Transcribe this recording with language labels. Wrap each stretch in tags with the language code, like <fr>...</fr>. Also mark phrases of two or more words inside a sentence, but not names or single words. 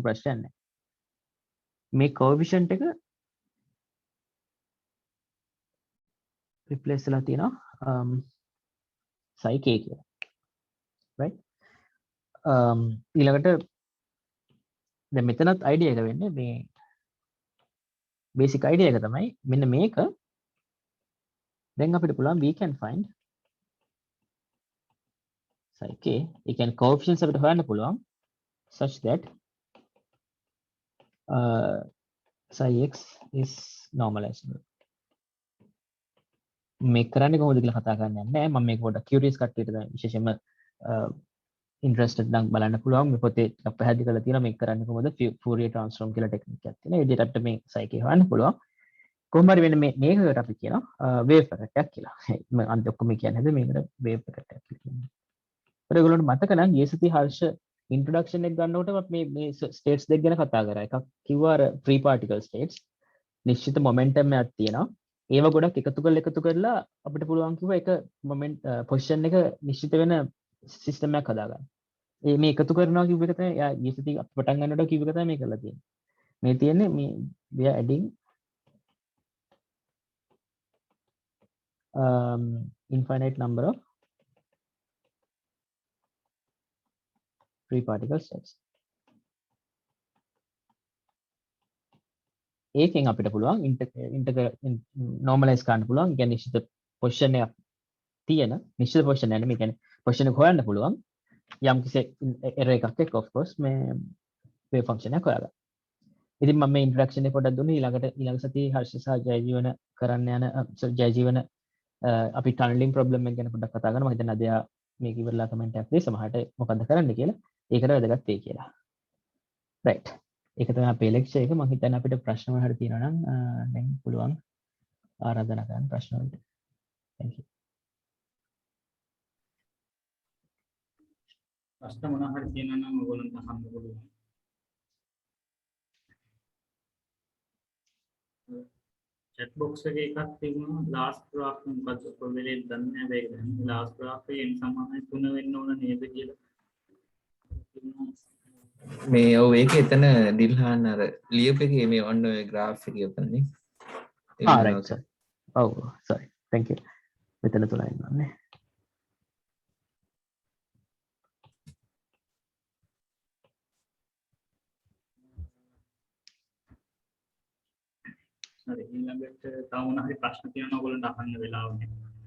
<si>ඒක ලොකු ප්‍රශ්නයක් නෑ. මේ coefficient එක replace වෙලා තියෙනවා psi k කියලා. right ඊළඟට දැන් මෙතනත් idea එක වෙන්නේ මේ</si> <en>basic idea</en> <si>එක තමයි මෙන්න මේක දැන් අපිට පුළුවන්</si> <en>we can find psi k</en> <si>ඒ කියන්නේ coefficients අපිට හොයන්න පුළුවන්</si> <en>such that psi x is normalizable.</en> <si>මේක කරන්නේ කොහොමද කියලා කතා කරන්න යන්නේ නැහැ. මම මේක පොඩ්ඩක් curious කට්ටියට දැන් විශේෂයෙන්ම interested නම් බලන්න පුළුවන්. මේ පොතේ ටිකක් පැහැදිලි කරලා තියෙනවා මේක කරන්නේ කොහොමද. Fourier transform කියලා ටෙක්නික් එකක් තියෙනවා. ඒ විදිහට අපිට මේ psi k හොයන්න පුළුවන්. කොහොම හරි වෙන මේකට අපි කියනවා</si> <en>wave packet</en> <si>එකක් කියලා. මම අන්ත ඔක්කොම කියන්නේ නැද මේකට</si> <en>wave packet</en> <si>එකක් කියලා කියනවා. ඒත් ඒගොල්ලන්ට මතක නම් ගිය සති හර්ෂ introduction එක ගන්නකොට මේ states දෙක ගැන කතා කරා. එකක් කිව්වා අර</si> <en>free particle states.</en> <si>නිශ්චිත momentum එකක් තියෙනවා. ඒව ගොඩක් එකතු කරලා අපිට පුළුවන් කිව්වා එක</si> <en>moment position</en> <si>එක නිශ්චිත වෙන සිස්ටම් එකක් හදාගන්න. මේ එකතු කරනවා කිව්ව එක තමයි යා ඊසති පටන් ගන්නකොට කිව්ව එක තමයි මේ කරලා තියෙන්නේ. මේ තියෙන්නේ මේ</si> <en>we are adding infinite number of free particle states.</en> <si>ඒකෙන් අපිට පුළුවන් normalize කරන්න පුළුවන්. කියන්නේ නිශ්චිත පොසිෂන් එකක් තියෙන නිශ්චිත පොසිෂන් එක නෙමෙයි කියන්නේ පොසිෂන් එක හොයන්න පුළුවන්. යම් කිසි error එකක් එක්ක</si> <en>of course</en> <si>මේ</si> <en>wave function</en> <si>එක හොයාගන්න. ඉතින් මම මේ introduction එක පොඩ්ඩක් දුන්නේ ඊළඟ සතියේ හර්ෂ සහ ජයජීවන කරන්න යන ජයජීවන අපි</si> <en>tunneling problem</en> <si>එක ගැන පොඩ්ඩක් කතා කරනවා. මම හිතන්නේ අද යා මේක ඉවරලා කමෙන්ට් එකක් දෙයි සමහරට මොකද්ද කරන්න කියලා. ඒකට වැදගත් වෙයි කියලා. right. ඒක තමයි අපේ ලෙක්චර් එක. මම හිතන්නේ අපිට ප්‍රශ්න වල හරි තියෙනවා නම් දැන් පුළුවන් ආරාධනා කරන්න ප්‍රශ්න වලට.</si> <en>thank you.</en> <si>ප්‍රශ්න මොනවා හරි තියෙනවා නම් ඔයගොල්ලන්ට අහන්න පුළුවන්.</si> <en>chat box</en> <si>එකේ එකක් තිබුණා</si> <en>last graph</en> <si>මොකද කොහෙලේ දන්නේ නැහැ මේක දැන්</si> <en>last graph</en> <si>එකෙන් සමානයි 3 වෙන්න ඕන නේද කියලා. මේ ඔව් ඒක එතන දිල්හාන් අර ලියපු එකේ මේ ඔන්න ඔය graph එක යපන්නේ.</si> <en>right sir. ඔව් sorry. thank you.</en> <si>මෙතන තුනයි ඉන්නන්නේ. හරි ඊළඟට තව මොනවා හරි ප්‍රශ්න තියෙනවා ඔයගොල්ලන්ට අහන්න වෙලාව නැහැ.</si>